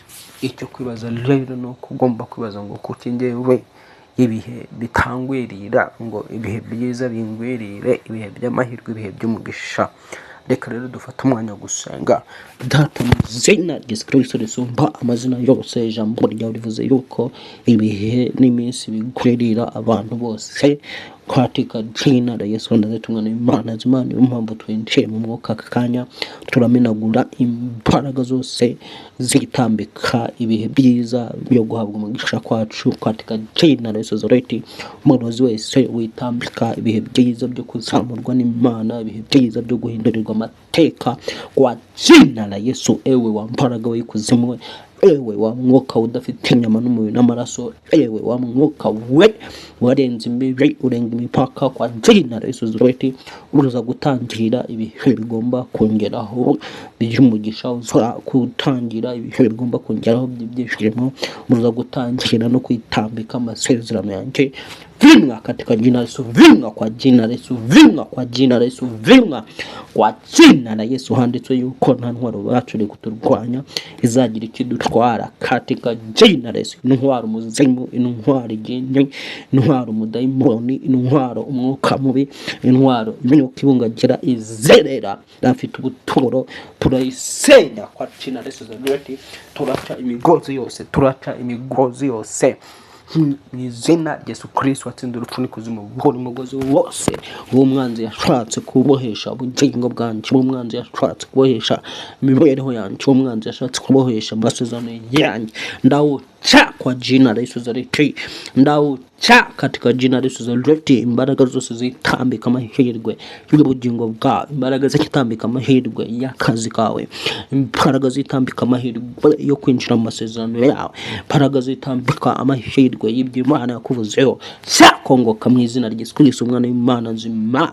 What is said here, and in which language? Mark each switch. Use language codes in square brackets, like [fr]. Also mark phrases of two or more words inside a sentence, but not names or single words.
[rw] Icyo kwibaza rero ni uko ugomba kwibaza ngo kuki njyewe ibihe bitangwirira, ngo ibihe byiza bingwirire, ibihe by'amahirwe, ibihe by'umugisha. Reka rero dufate umwanya wo gusenga. Data mu izina rya Yesu Kristo risumba amazina yose, ijambo ryawe rivuze yuko ibihe n'iminsi bigwirira abantu bose [sw] katika jina la Yesu Nazareti [rw] umwana w'Imana nzima. Niyo mpamvu twinjiye mu mwuka aka kanya, turamenagura imbaraga zose zitambika ibihe byiza byo guhabwa umugisha kwacu [sw] katika jina la Yesu Nazareti. [rw] Umurozi wese witambika ibihe byiza byo kuzamurwa n'Imana, ibihe byiza byo guhindurirwa amateka [sw] kwa jina la Yesu. [rw] Ewe wa mbaraga w'ikuzimu, ewe wa mwuka udafite inyama n'umubiri n'amaraso, ewe wa mwuka we warenze imbibi urenga imipaka, [sw] kwa jina la Yesu Nazareti [rw] uruza gutangira ibihe bigomba kongeraho by'umugisha, uza gutangira ibihe bigomba kongeraho by'ibyishimo, uruza gutangira no kwitambika amasezerano yanjye. [sw] Vimwa katika jina la Yesu, vimwa kwa jina la Yesu, vimwa kwa jina la Yesu, vimwa kwa jina la Yesu. [rw] Handitswe yuko nta ntwaro bacu kuturwanya izagira ikidutwara [sw] katika jina la Yesu. [rw] Intwaro umuzimu, intwaro igenye, intwaro umudayimoni, intwaro umwuka mubi, intwaro imyuka ibungagira izerera afite ubuturo, turayisenya [sw] kwa jina la Yesu. [rw] Turaca imigozi yose, turaca imigozi yose mu izina rya Yesu Kristo watsinze urupfu n'ikuzimu. Buri mugozi wose uwo mwanzi yashatse kubohesha ubugingo bwanjye, uwo mwanzi yashatse kubohesha imibereho yanjye, uwo mwanzi yashatse kubohesha amasezerano yanjye, ndawuca [sw] kwa jina la Yesu Nazareti, [rw] ndawuca [sw] katika jina la Yesu Nazareti. [rw] Imbaraga zose zitambika amahirwe y'ubugingo bwawe, imbaraga zitambika amahirwe y'akazi kawe, imbaraga zitambika amahirwe yo kwinjira mu masezerano yawe, imbaraga zitambika amahirwe y'ibyo Imana yakuvuzeho, sakongoka mu izina rya Yesu Kristo umwana w'Imana nzima.